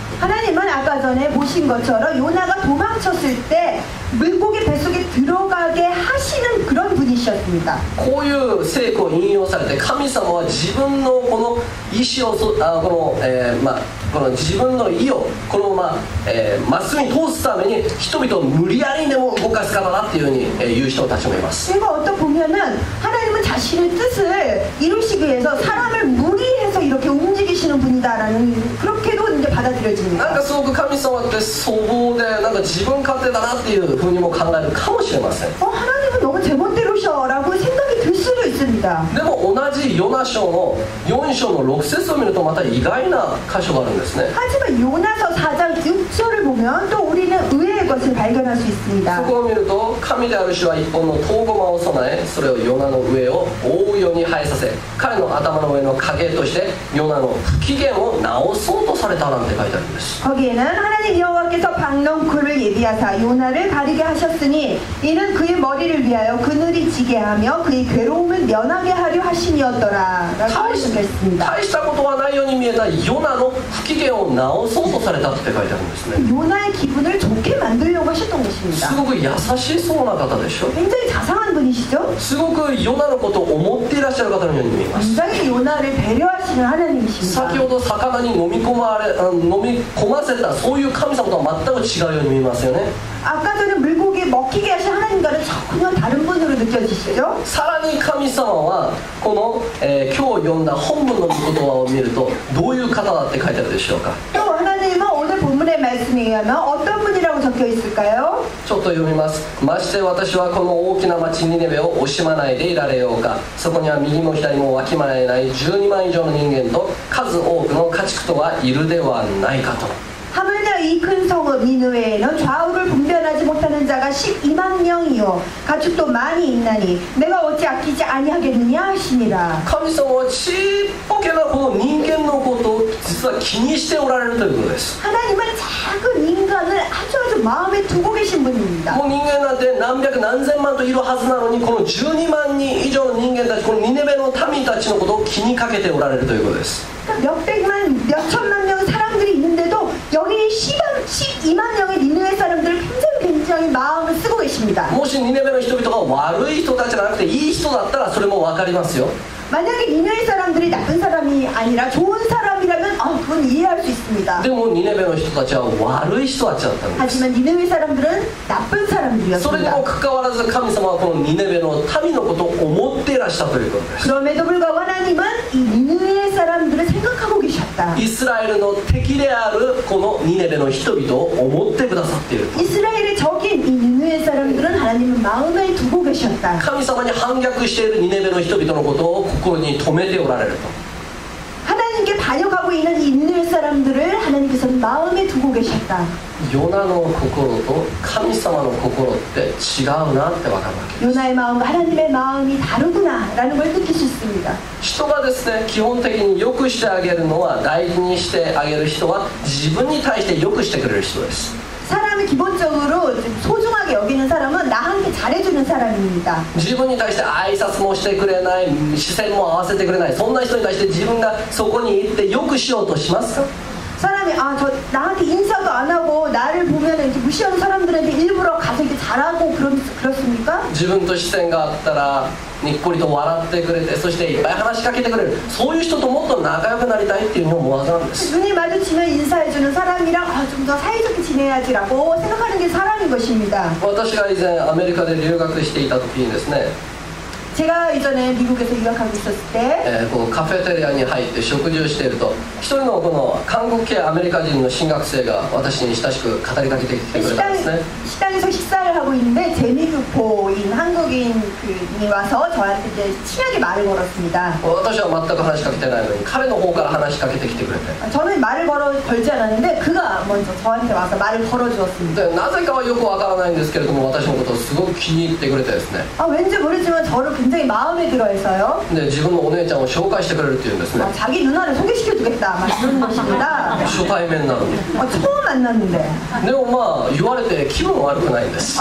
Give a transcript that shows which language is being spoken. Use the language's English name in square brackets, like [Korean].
[Korean] 하나님은 아까 전에 보신 것처럼 요나가 도망쳤을 때 물고기 뱃속에 들어가게 하시는 그런 분이셨습니다. [Japanese] こういう聖句を引用されて神様は自分のこの意志をこの自分の意をこのまっすぐに通すために人々を無理やりにでも動かす方だっていうふうに言う人たちもいます。 [Korean] 그리고 어떤 보면은 하나님은 자신의 뜻을 이루시기 위해서 사람을 무리해서 이렇게 움직이시는 분이다라는 그렇게도 이제 [Japanese] なん [Korean] 받아들여집니다. [Japanese] かすごく神様って粗暴でなんか自分勝手だなっていうふうにも考えるかもしれません。 [Korean] 하나님은 너무 제멋대로셔라고 생각이 들 수도 있습니다. [Japanese] でも同じヨナ書の4章の6節を見るとまた意外な箇所があるんですね。 [Korean] 하지만 요나서 4장 6절을 보면 또 우리는 의외의 것을 발견할 수 [Japanese] そ [Korean] 있습니다. [Japanese] こを見ると神である主は一本の唐駒を備えそれをヨナの上を覆うように生えさせ彼の頭の上の影としてヨナの不機嫌を直そうとされたなんて書いてあるんです。 [Korean] 거기에는 하나님 여호와께서 박넝쿨을 예비하사 요나를 가리게 하셨으니 이는 그의 머리를 위하여 그늘이 지게 하며 그의 괴로움을 면하게 하려 하심이었더라 라고 말씀했습니다. [Japanese] 大したことはないように見えたヨナの不機嫌を直そうとされたって書いてあるんですね。 [Korean] 요나의 기분을 좋게 만들려고 하셨던 [Japanese] す [Korean] 것입니다. [Japanese] ごく優しそうな方でしょ。 [Korean] 굉장히 자상한 분이시죠? [Japanese] すごくヨナのことを思っていらっしゃる方のように見えます。 [Korean] 굉장히 요나를 배려하시는 하나님이십니다. [Japanese] 先ほど魚に飲み込ませたそういう神様とは全く違うように見えますよね。 [Korean] 아까 전에 물고기 먹히게 하신 하나님과는 전혀 다른 분으로 느껴지시죠? [Japanese] さらに神様はこの、今日読んだ本文の御言葉を見るとどういう方だって書いてあるでしょうか。 [Korean] 또 하나님은 오늘 본문의 말씀에 의하면 어떤 분이라고 적혀 있을까요? [Japanese] ちょっと読みます。まして私はこの大きな町ニネベを惜しまないでいられようか。そこには右も左もわきまえない12万以上の人間と数多くの家畜とはいるではないかと。 [Korean] 하물며 이 큰 성읍 니느웨에는 좌우를 분별하지 못하는 자가 12만 명이요 가축도 많이 있나니 내가 어찌 아끼지 아니하겠느냐 하시니라. [Japanese] 神様はちっぽけなこの人間のことを実実は気にしておられるということです。 [Korean] 하나님은 작은 인간을 아주 마음에 두고 계신 분입니다. [Japanese] もう人間なんて何百何千万といるはずなのに、この12万人以上の人間たち、このニネベの民たちのことを気にかけておられるということです。 [Korean] 그러니까 몇백만, 몇천만 명의 사람들이 있는데도 여기 12만 명의 니느웨 사람들을 굉장히 마음을 쓰고 계십니다. [Japanese] もしニネベの人々が悪い人たちじゃなくていい人だったらそれも分かりますよ。 [Korean] 만약에 니느웨 사람들이 나쁜 사람이 아니라 좋은 사람이라면 그건 이해할 수 있습니다. [Japanese] でもニネベの人たちは悪い人たちだったんです。 [Korean] 하지만 니느웨 사람들은 나쁜 [Japanese] それに [Korean] 사람들이었습니다. [Japanese] もかかわらず神様はこのニネベの民のことを思っていらしたということです。 [Korean] 그럼에도 불구하고 하나님은 이 니느웨 사람들을 생각하고 계셨다. [Japanese] イスラエルの敵であるこのニネベの人々を思ってくださっている。 [Korean] 이스라엘의 적인 이 니느웨 사람들은 하나님은 마음에 두고 계셨다. [Japanese] 神様に反逆しているニネベの人々のことを心に留めておられると。 [Korean] 하나님께 반역하고 있는 이 니느웨 사람들을 하나님께서는 마음에 두고 계셨다. [Japanese] ヨナの心と神様の心って違うなって分かるわけです。 [Korean] 요나의 마음과 하나님의 마음이 다르구나라는 걸 느낄 수 있습니다. [Japanese] 人がですね、基本的に良くしてあげるのは、大事にしてあげる人は自分に対して良くしてくれる人です。 [Korean] 사람이 기본적으로 소중하게 여기는 사람은 나한테 잘해주는 사람입니다. [Japanese] 自分に対して挨拶もしてくれない、視線も合わせてくれない、そんな人に対して自分がそこに行って良くしようとしますか？ [Korean] 사람이 저 나한테 인사도 안 하고 나를 보면 이렇게 무시하는 사람들한테 일부러 가서 이렇게 잘하고 그렇습니까? [Japanese] 自分と視線があったらにっこりと笑ってくれて、そしていっぱい話しかけてくれる、そういう人ともっと仲良くなりたいっていうふうに思うはずなんです。 [Korean] 눈이 마주치면 인사해주는 사람이랑 좀 더 사이좋게 지내야지라고 생각하는 게 사람인 것입니다. [Japanese] 私が以前アメリカで留学していた時にですね、 [Korean] 제가 이전에 미국에서 유학하고 있었을 때 [Japanese] こうカフェテリアに入って食事をしていると、一人のこの韓国系アメリカ人の進学生が私に親しく語りかけてきてくれたんですね。 [Korean] 식당에서 식사를 하고 있는데 재미교포인 한국인이 와서 저한테 이제 친하게 말을 걸었습니다. [Japanese] 私は全く話しかけてないのに彼の方から話しかけてきてくれて、 [Korean] 저는 말을 걸지 않았는데 그가 먼저 저한테 와서 말을 걸어주었습니다. [Japanese] でなぜかはよくわからないんですけれども、私のことをすごく気に入ってくれてですね、 [Korean] 왠지 모르지만 저를 굉장히 마음에 들어해서요. [Japanese] で自分のお姉ちゃんを紹介してくれるっていうんですね。 [Korean] 자기 누나를 소개시켜주겠다 막 이러는 것입니다. [Japanese] 初対面なのに。 [Korean] 처음 만났는데 [Japanese] でもまあ言われて気分悪くないんです。